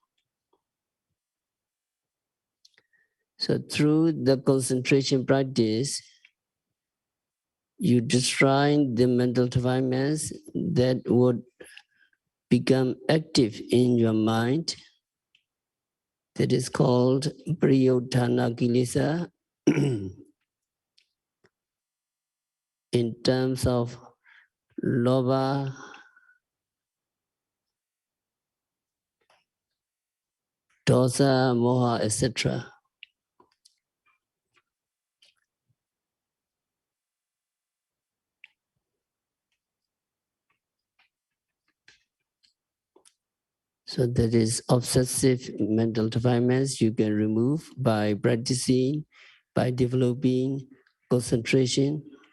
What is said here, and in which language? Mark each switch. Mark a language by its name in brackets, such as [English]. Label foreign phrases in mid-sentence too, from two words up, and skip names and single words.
[English] So through the concentration practice, you destroy the mental defilements that would become active in your mind. That is called [Pali] priyodhana kilesa. [English] In terms of [Pali] lobha, dosa, moha, [English] etc. So that is obsessive mental defilements you can remove by practicing, by developing concentration.